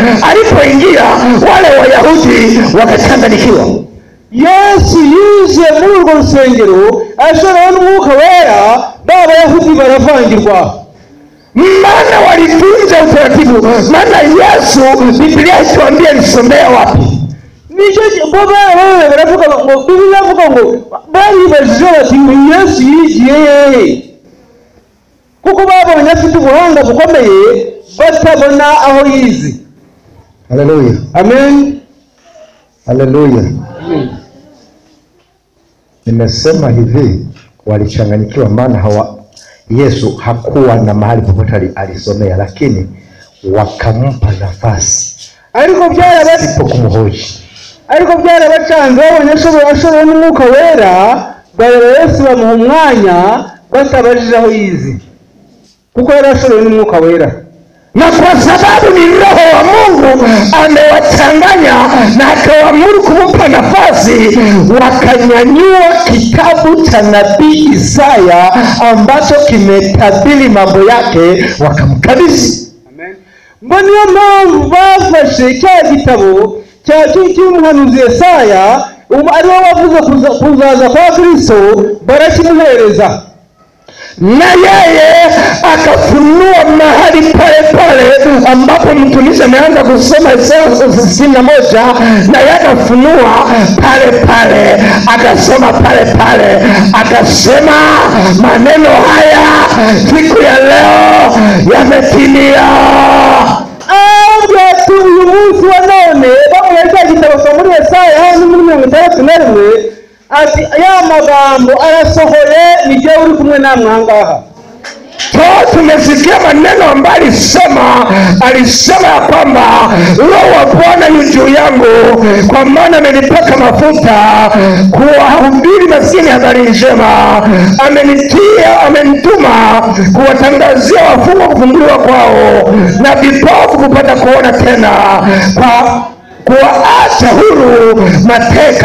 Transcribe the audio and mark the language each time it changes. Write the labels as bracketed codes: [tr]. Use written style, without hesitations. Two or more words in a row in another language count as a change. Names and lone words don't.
[sw] Alipoingia, wale Wayahudi wakachanganyikiwa. [rw] Yesu yuje muri urwo rusengero, ashobora n'Umwuka wera, b'Abayahudi baravangirwa. [sw] Maana walitunza utaratibu. Maana Yesu, Biblia ituambia nisomea wapi? [rw] Nije baba baravuga ngo Biblia ivuga ngo baribajije bati Yesu yigiye hehe? Kuko babonye afite ubuhanga bukomeye batabona aho yize. Haleluya. Amen. Haleluya. [sw] Nimesema hivi, walichanganyikiwa maana Yesu hakuwa na mahali popote alisomea, lakini wakampa nafasi [rw] ariko [sw] kumuhoji. [rw] byarabacanze babonye ashoboye n'umwuka wera, bareba Yesu bamuha umwanya batabajije aho yize, kuko yari ashoboye n'umwuka wera. [sw] Na kwa sababu ni Roho wa Mungu amewachanganya na akaamuru kumpa nafasi, wakanyanyua kitabu cha nabii Isaya ambacho kimetabiri mambo yake, wakamkabidhi. [rw] Amen. Mbona niyo mpamvu bafashe cya gitabo cy'umuhanuzi Yesaya, ariwe wavuze kuzaza kwa Kristo, barakimuhereza. [sw] Na yeye akafunua mahali pale ambapo mtumishi ameanza kusoma Isaya 61, na yeye akafunua pale akasoma pale akasema maneno haya siku ya leo yametimia. [rw] Uyu munsi wa none bamwereka igitabo cyo muri Yesaya hano muri 61 ati ya magambo arasohoye, nije uri kumwe namwe ahangaha. [sw] Tumesikia maneno ambayo alisema ya kwamba Roho wa Bwana yu juu yangu, kwa maana amenipaka mafuta kuwahubiri maskini habari njema, amenituma kuwatangazia wafungwa kufunguliwa kwao, na vipofu kupata kuona tena, kwa kuwaacha huru mateka.